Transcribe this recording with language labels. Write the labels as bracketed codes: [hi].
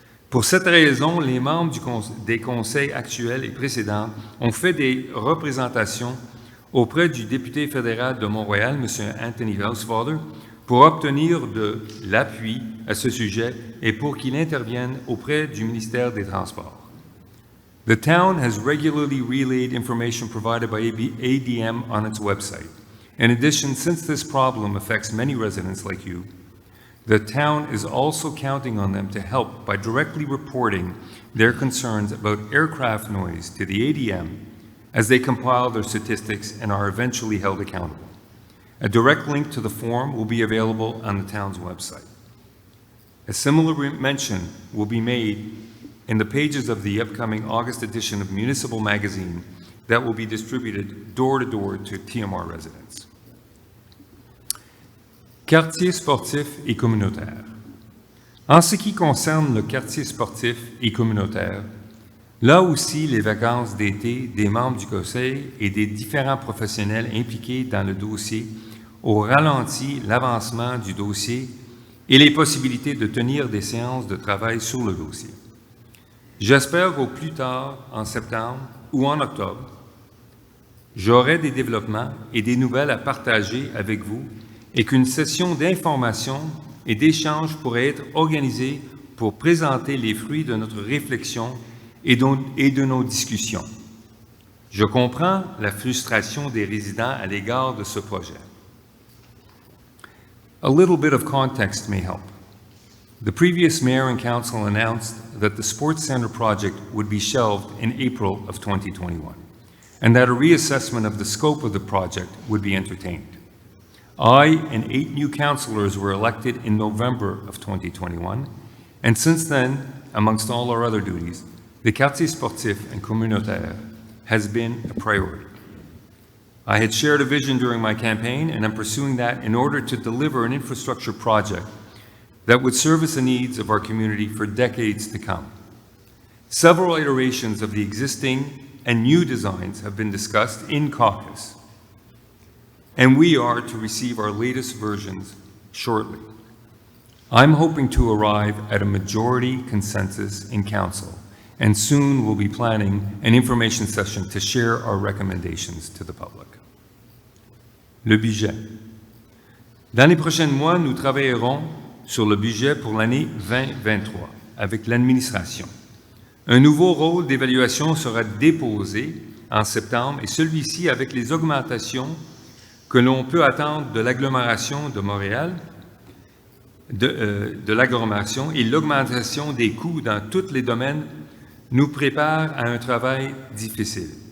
[fr] Pour cette raison, les membres des conseils actuels et précédents ont fait des représentations auprès du député fédéral de Montréal, M. Anthony Housefather, pour obtenir de l'appui à ce sujet et pour qu'il intervienne auprès du ministère des Transports. [en] The town has regularly relayed information provided by ADM on its website. In addition, since this problem affects many residents like you, the town is also counting on them to help by directly reporting their concerns about aircraft noise to the ADM as they compile their statistics and are eventually held accountable. A direct link to the form will be available on the town's website. A similar mention will be made in the pages of the upcoming August edition of Municipal Magazine that will be distributed door-to-door to TMR residents. [fr] Quartier sportif et communautaire. En ce qui concerne le quartier sportif et communautaire, là aussi les vacances d'été des membres du Conseil et des différents professionnels impliqués dans le dossier ont ralenti l'avancement du dossier et les possibilités de tenir des séances de travail sur le dossier. J'espère qu'au plus tard, en septembre ou en octobre, j'aurai des développements et des nouvelles à partager avec vous et qu'une session d'information et d'échange pourrait être organisée pour présenter les fruits de notre réflexion et de nos discussions. Je comprends la frustration des résidents à l'égard de ce projet. [en] A little bit of context may help. The previous mayor and council announced that the Sports Center project would be shelved in April of 2021, and that a reassessment of the scope of the project would be entertained. I and 8 new councillors were elected in November of 2021, and since then, amongst all our other duties, the quartier sportif and communautaire has been a priority. I had shared a vision during my campaign, and I'm pursuing that in order to deliver an infrastructure project that would service the needs of our community for decades to come. Several iterations of the existing and new designs have been discussed in caucus, and we are to receive our latest versions shortly. I'm hoping to arrive at a majority consensus in council, and soon we'll be planning an information session to share our recommendations to the public. [fr] Le budget. Dans les prochains mois, nous travaillerons sur le budget pour l'année 2023 avec l'administration. Un nouveau rôle d'évaluation sera déposé en septembre et celui-ci avec les augmentations que l'on peut attendre de l'agglomération de Montréal, de l'agglomération et l'augmentation des coûts dans tous les domaines nous prépare à un travail difficile.